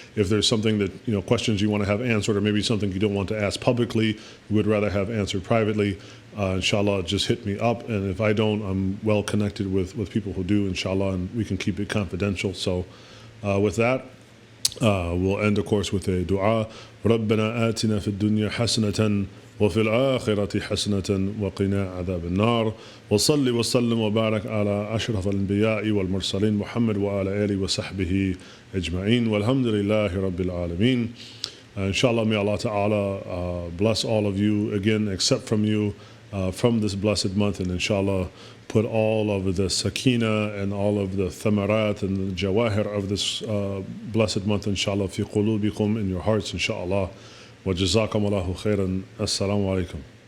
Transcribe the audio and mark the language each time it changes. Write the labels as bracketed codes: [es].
[en] If there's something that, questions you want to have answered, or maybe something you don't want to ask publicly, you would rather have answered privately, inshallah, just hit me up. And if I don't, I'm well connected with people who do, inshallah, and we can keep it confidential. So with that, we'll end, of course, with a dua. [ar] رَبَّنَا آتِنَا فِي الدُّنْيَا حَسَنَةً وفي الآخرة حسنة وقنا عذاب النار وصلي وسلم وبارك على أشرف الأنبياء والمرسلين محمد وعلى آله وصحبه أجمعين والحمد لله رب العالمين. [en] Inshallah, may Allah Ta'ala bless all of you again, except from you, from this blessed month, and inshallah put all of the sakina and all of the thamarat and the jawahir of this blessed month, inshallah, [ar] fi qulubikum, [en] in your hearts, inshallah. [ar] وجزاكم الله خيرا. السلام عليكم.